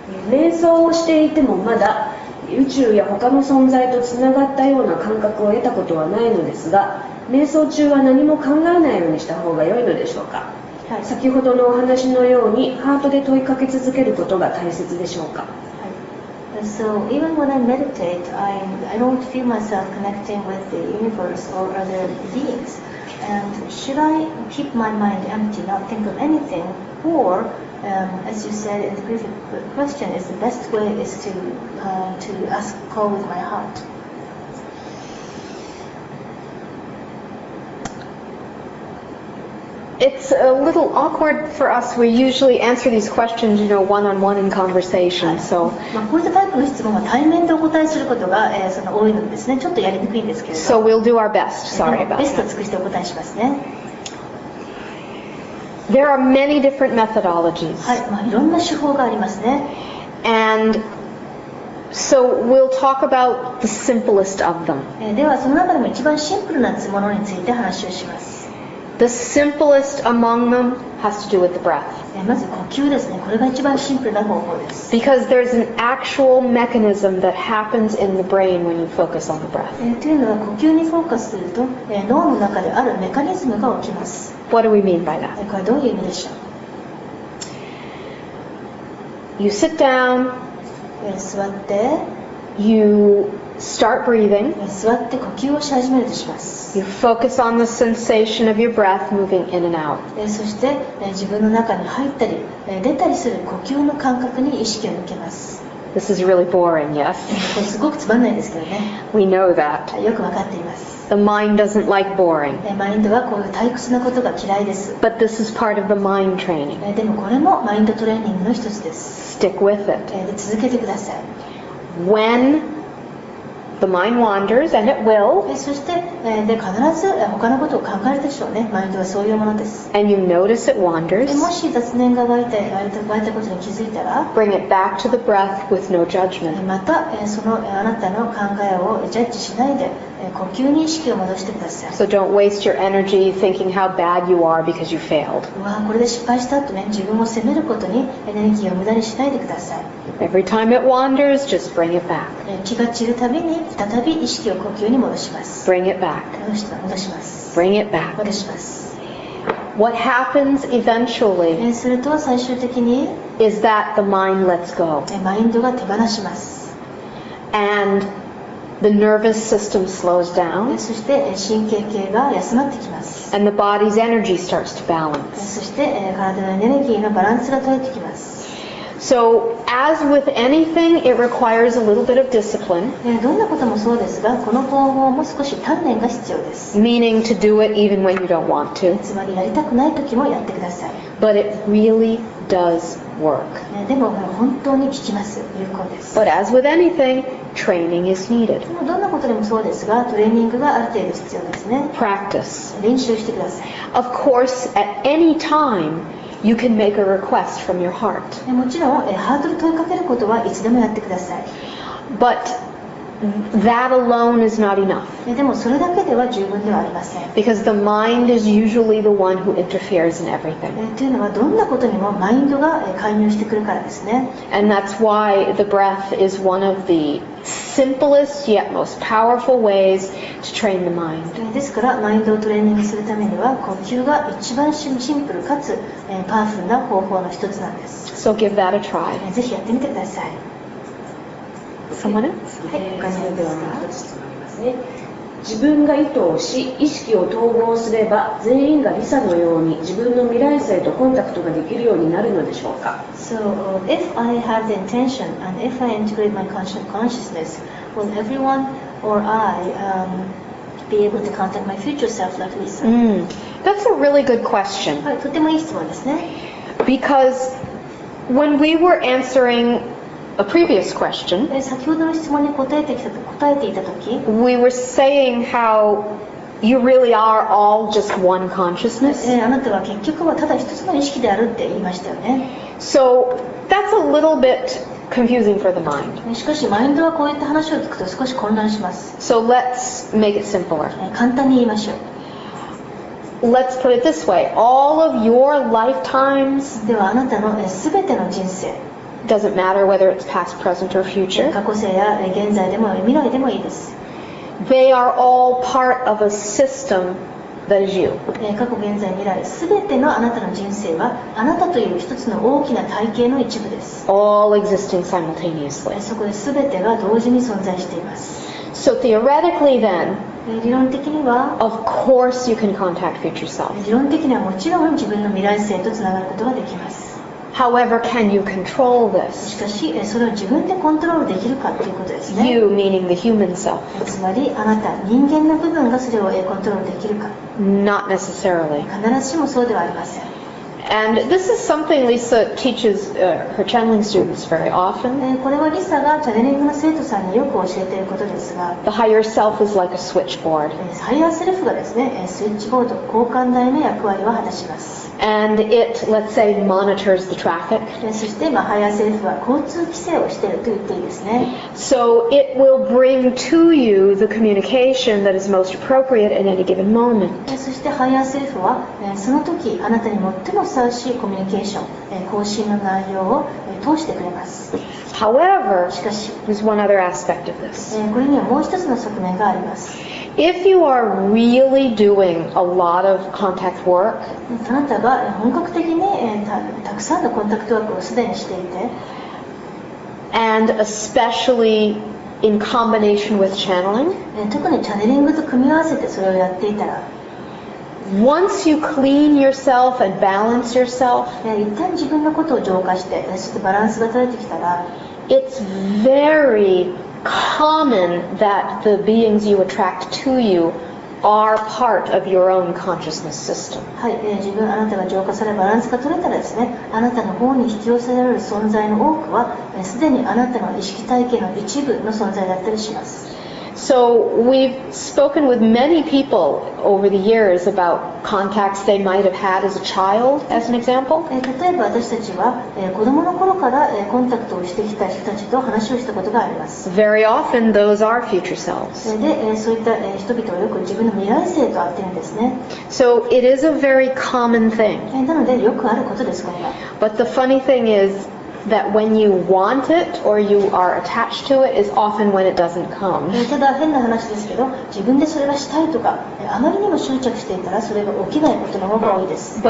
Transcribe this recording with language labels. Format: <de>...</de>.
<ja>瞑想をしていてもまだ宇宙や他の存在とつながったような感覚を得たことはないのですが、瞑想中は何も考えないようにした方が良いのでしょうか。はい、先ほどのお話のようにハートで問いかけ続けることが大切でしょうか。</ja> <en>So even when I meditate, I don't feel myself connecting with the universe or other beings. And should I keep my mind empty, not think of anything, or as you said in the previous question, is the best way is to call with my heart? It's a little awkward for us. We usually answer these questions, one-on-one in conversation. So,</en> <ja>こういったタイプの質問は対面でお答えすることが、多いのですね。ちょっとやりにくいんですけれど。</ja> <en>so we'll do our best. Sorry about</en> <ja>ベストを</ja> <en>that.</en> <ja>尽くしてお答えしますね。</ja> <en>There are many different methodologies.</en> <ja>はい、いろんな手法がありますね。</ja> <en>And so we'll talk about the simplest of them.</en> <ja>ではその中でも一番シンプルなものについて話をします。</ja> <en>The simplest among them has to do with the breath.</en> <ja>まず呼吸ですね。これが一番シンプルな方法です。</ja> <en>Because there's an actual mechanism that happens in the brain when you focus on the breath.</en> <ja>というのは呼吸にフォーカスすると、脳の中であるメカニズムが起きます。</ja> <en>What do we mean by that?</en> <ja>これはどういう意味でしょう。</ja> <en>You sit down,</en> <ja>座って、</ja> <en>you start breathing,</en> <ja>座って呼吸をし始めるとします。</ja> <en>you focus on the sensation of your breath moving in and out.</en> <ja>そして自分の中に入ったり出たりする呼吸の感覚に意識を向けます。</ja> <en>This is really boring, yes?</en> <ja>これすごくつまんないですけどね。</ja> <en>We know that.</en> <ja>よくわかっています。</ja> <en>The mind doesn't like boring.</en> <ja>マインドはこういう退屈なことが嫌いです。</ja> <en>But this is part of the mind training.</en> <ja>でもこれもマインドトレーニングの一つです。</ja> <en>Stick with it.</en> <ja>で続けてください。</ja> <en>When the mind wanders, and it will,</en> <ja>そしてで必ず他のことを考えるでしょうね。マインドはそういうものです。</ja> <en>and you notice it wanders,</en> <ja>もし雑念が湧いたことに気づいたら、</ja> <en>bring it back to the breath with no judgment.</en> <ja>またそのあなたの考えをジャッジしないで呼吸に意識を戻してください。</ja> <en>So don't waste your energy thinking how bad you are because you failed.</en> <ja>これで失敗したとね、自分を責めることにエネルギーを無駄にしないでください。</ja> <en>Every time it wanders, just bring it back.</en> <ja>気が散るたびに再び意識を呼吸に戻します。</ja> <en>Bring it back.</en> <ja>戻します。</ja> <en>Bring it back.</en> <ja>戻します。</ja> <en>What happens eventually</en> <ja>すると最終的に</ja> <en>is that the mind lets go.</en> <ja>マインドが手放します。</ja> <en>And the nervous system slows down.</en> <ja>そして神経系が休まってきます。</ja> <en>And the body's energy starts to balance.</en> <ja>そして体のエネルギーのバランスが取れてきます。</ja> <en>So, as with anything, it requires a little bit of discipline,</en> <ja>どんなこともそうですが、この方法も少し鍛錬が必要です。</ja> <en>meaning to do it even when you don't want to.</en> <ja>つまりやりたくない時もやってください。</ja> <en>But it really does work.</en> <ja>でも本当に効きます。有効です。</ja> <en>But as with anything, training is needed.</en> <ja>でもどんなことでもそうですが、トレーニングがある程度必要ですね。</ja> <en>Practice.</en> <ja>練習してください。</ja> <en>Of course, at any time, you can make a request from your heart.</en> <ja>もちろんハードル問いかけることはいつでもやってください。</ja> <en>But that alone is not enough.</en> <ja>でもそれだけでは十分ではありません。</ja> <en>Because the mind is usually the one who interferes in everything.</en> <ja>というのはどんなことにもマインドが介入してくるからですね。</ja> <en>And that's why the breath is one of the simplest yet most powerful ways to train the mind.</en> <ja>ですからマインドをトレーニングするためには呼吸が一番シンプルかつパワフルな方法の一つなんです。</ja> <en>So give that a try.</en> <ja>ぜひやってみてください。</ja> <en>Someone else?</en> <ja>はい、他にそれではもう一ですか。つ質問ありますね。自分が意図をし、意識を統合すれば、全員がリサのように自分の未来性とコンタクトができるようになるのでしょうか。</ja> <en>So, if I have the intention and if I integrate my consciousness, will everyone or I be able to contact my future self like Lisa? That's a really good question.</en> <ja>はい、とてもいい質問ですね。</ja> <en>Because when we were answering a previous question,</en> <ja>先ほどの質問に答えていた時、</ja> <en>we were saying how you really are all just one consciousness.</en> <ja>あなたは結局はただ一つの意識であるって言いましたよね。</ja> <en>So that's a little bit confusing for the mind.</en> <ja>しかしマインドはこういった話を聞くと少し混乱します。</ja> <en>So let's make it simpler.</en> <ja>簡単に言いましょう。</ja> <en>Let's put it this way. All of your lifetimes,</en> <ja>ではあなたの全ての人生、</ja> <en>doesn't matter whether it's past, present, or future,</en> <ja>過去世や現在でも未来でもいいです。</ja> <en>they are all part of a system that is you.</en> <ja>過去現在未来全てのあなたの人生はあなたという一つの大きな体系の一部です。</ja> <en>All existing simultaneously.</en> <ja>そこで全てが同時に存在しています。</ja> <en>So theoretically then,</en> <ja>理論的には</ja> <en>of course you can contact future self.</en> <ja>理論的にはもちろん自分の未来性とつながることができます。</ja> <en>However, can you control</en> <ja>し</ja> <en>this?</en> <ja>かしそれを自分でコントロールできるかということですね。</ja> <en>You, meaning the human self.</en> <ja>つまりあなた人間の部分がそれをコントロールできるか。</ja> <en>Not necessarily.</en> <ja>必ずしもそうではありません。</ja> <en>And this is something Lisa teaches her channeling students very often.</en> <ja>これはリサがチャネリングの生徒さんによく教えていることですが、</ja> <en>The higher self is like a switchboard.</en> <ja>ハイヤーセルフがですね、スイッチボード、交換台の役割を果たします。</ja> <en>And it, let's say, monitors the traffic.</en> <ja>そしてハイヤーセルフは交通規制をしていると言っていいですね。</ja> <en>So it will bring to you the communication that is most appropriate at any given moment.</en> <ja>そしてハイヤーセルフはその時あなたに最もふさわしいコミュニケーション、更新の内容を通してくれます。</ja> <en>However,</en> <ja>しかし、</ja> <en>there's one other aspect of this.</en> <ja>これにはもう一つの側面があります。</ja> <en>If you are really doing a lot of contact work,</en> <ja>あなたが本格的にたくさんのコンタクトワークをすでにしていて、</ja> <en>and especially in combination with channeling,</en> <ja>特にチャネリングと組み合わせてそれをやっていたら、</ja> <en>once you clean yourself and balance yourself,</en> <ja>一旦自分のことを浄化してそしてバランスが取れてきたら、</ja> <en>it's very common that the beings you attract to you are part of your own consciousness system.</en> <ja>はい、あなたが浄化されバランスが取れたらですね、あなたの方に引き寄せられる存在の多くはすでにあなたの意識体系の一部の存在だったりします。</ja> <en>So we've spoken with many people over the years about contacts they might have had as a child, as an example.</en> <ja>例えば私たちは子供の頃からコンタクトをしてきた人たちと話をしたことがあります。</ja> <en>Very often those are future selves.</en> <ja>で、そういった人々はよく自分の未来性と会ってるんですね。</ja> <en>So it is a very common thing.</en> <ja>なのでよくあることです、これが。</ja> <en>But the funny thing is that when you want it or you are attached to it is often when it doesn't come.</en> <ja>ただ変な話ですけど、自分でそれがしたいとかあまりにも執着していたらそれが起きないことの方が多いです。</ja>